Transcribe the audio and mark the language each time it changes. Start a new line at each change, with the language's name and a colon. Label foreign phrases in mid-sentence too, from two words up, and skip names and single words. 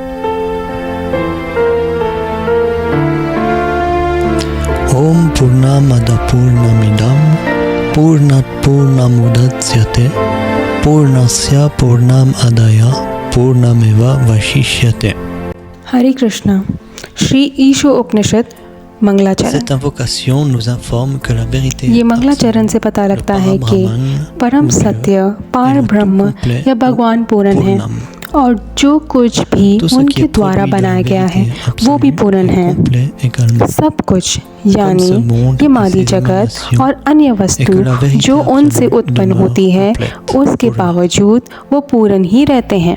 Sanskrit: ॐ पूर्णमदः पूर्णमिदं पूर्णात् पूर्णमुदच्यते पूर्णस्य पूर्णम् आदाय पूर्णमेव अवशिष्यते.
Hindi: हरे कृष्णा। श्री ईशो उपनिषद मंगलाचरण।
French: Cette invocation nous informe que la vérité
Hindi: ये मंगलाचरण से पता लगता है कि परम सत्य पार ब्रह्म या भगवान पूर्ण है और जो कुछ भी उनके द्वारा बनाया गया है वो भी पूर्ण है। सब कुछ यानी ये मादी जगत और अन्य वस्तु जो उनसे उत्पन्न होती है उसके बावजूद वो पूर्ण ही रहते हैं।